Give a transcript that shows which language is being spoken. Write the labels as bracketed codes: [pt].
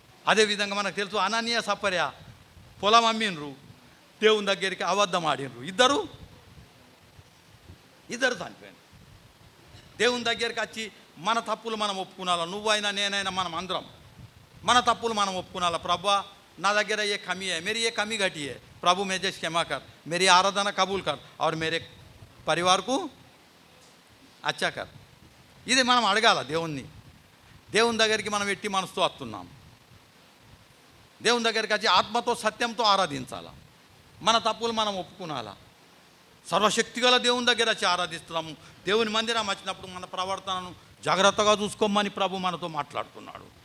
[te] అదేవిధంగా మనకు తెలుసు, అననీయ సపర్య పొలం అమ్మిండ్రు, దేవుని దగ్గరికి అబద్ధం ఆడినరు, ఇద్దరు చనిపోయారు. దేవుని దగ్గరికి వచ్చి మన తప్పులు మనం ఒప్పుకున్నాలా, నువ్వైనా నేనైనా మనం అందరం మన తప్పులు మనం ఒప్పుకున్నాలా. ప్రభువా నా దగ్గర [hi] ये कमी है, मेरी ये कमी घटी है, प्रभु मुझे क्षमा कर, मेरी आराधना कबूल कर और मेरे परिवार को अच्छा कर. [te] ఇది మనం అడగాల దేవుణ్ణి. దేవుని దగ్గరికి మనం ఎట్టి మనసుతో వస్తున్నాం. దేవుని దగ్గరికి వచ్చి ఆత్మతో సత్యంతో ఆరాధించాలా. మన తప్పులు మనం ఒప్పుకునాలా. సర్వశక్తిగల దేవుని దగ్గర వచ్చి ఆరాధిస్తున్నాము. దేవుని మందిరం వచ్చినప్పుడు మన ప్రవర్తనను జాగ్రత్తగా చూసుకోమని ప్రభు మనతో మాట్లాడుతున్నాడు.